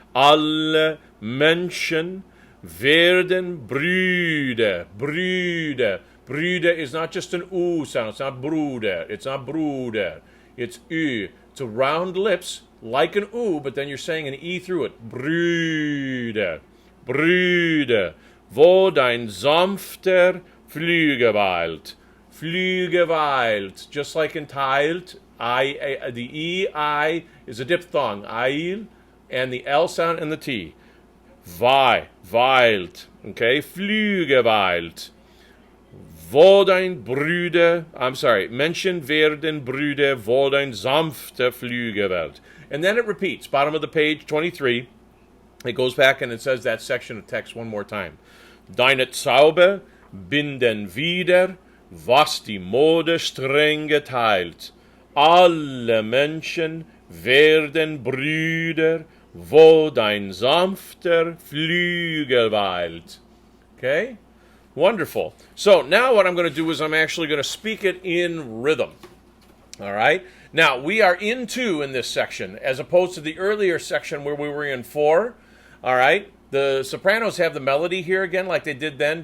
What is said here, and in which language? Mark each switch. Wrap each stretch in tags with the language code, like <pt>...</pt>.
<de>Alle Menschen werden Brüder. Brüder.</de> <en>Brüder is not just an U sound. It's not Bruder. It's not Bruder. It's Ü. It's a round lips like an U, but then you're saying an E through it.</en> <de>Brüder. Brüder. Wo dein sanfter Flügel weilt.</de> <en>Flügeweilt, just like in teilt, the E-I is a diphthong, Eil, and the L sound and the T.</en> <de>Weilt, okay, Flügeweilt. Wo dein Menschen werden Brüder, wo dein sanfter Flügeweilt.</de> <en>And then it repeats, bottom of the page, 23, it goes back and it says that section of text one more time.</en> <de>Deine Zauber binden wieder, was die Mode streng geteilt. Alle Menschen werden Brüder, wo dein sanfter Flügel weilt.</de> <en>Okay? Wonderful. So now what I'm going to do is I'm actually going to speak it in rhythm. All right? Now, we are in 2 in this section, as opposed to the earlier section where we were in 4. All right? The sopranos have the melody here again, like they did then.</en>